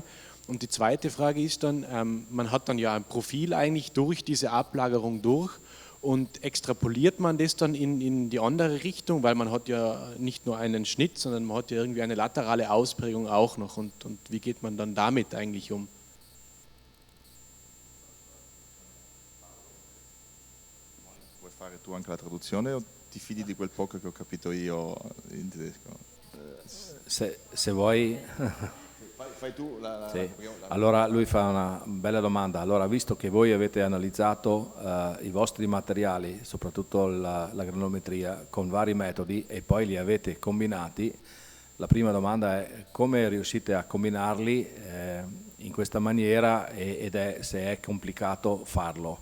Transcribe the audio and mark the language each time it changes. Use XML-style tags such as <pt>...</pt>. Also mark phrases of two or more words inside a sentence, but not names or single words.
<de>Und die zweite Frage ist dann, man hat dann ja ein Profil eigentlich durch diese Ablagerung durch und extrapoliert man das dann in die andere Richtung, weil man hat ja nicht nur einen Schnitt, sondern man hat ja irgendwie eine laterale Ausprägung auch noch und wie geht man dann damit eigentlich um?</de> <it>Vuoi fare tu anche la traduzione o ti fidi di quel poco che ho capito io in tedesco? Se vuoi... fai tu Sì. Allora lui fa una bella domanda. Allora, visto che voi avete analizzato i vostri materiali, soprattutto la granometria, con vari metodi e poi li avete combinati, la prima domanda è come riuscite a combinarli in questa maniera ed è se è complicato farlo.</it>